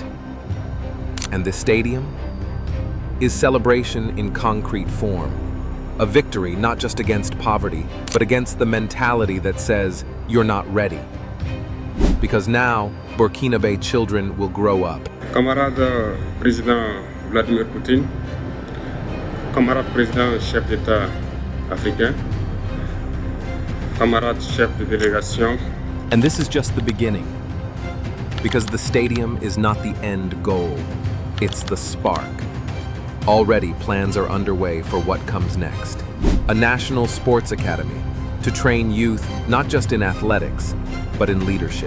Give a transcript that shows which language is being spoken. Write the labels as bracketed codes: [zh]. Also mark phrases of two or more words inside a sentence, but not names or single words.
[en] And this stadium is celebration in concrete form. A victory not just against poverty, but against the mentality that says, you're not ready. Because now, Burkinabe children will grow up. [fr] Camarade Président Vladimir Poutine, camarade Président chef d'État africain, camarade chef de délégation. [en] And this is just the beginning. Because the stadium is not the end goal, it's the spark. Already plans are underway for what comes next. A national sports academy to train youth not just in athletics, but in leadership.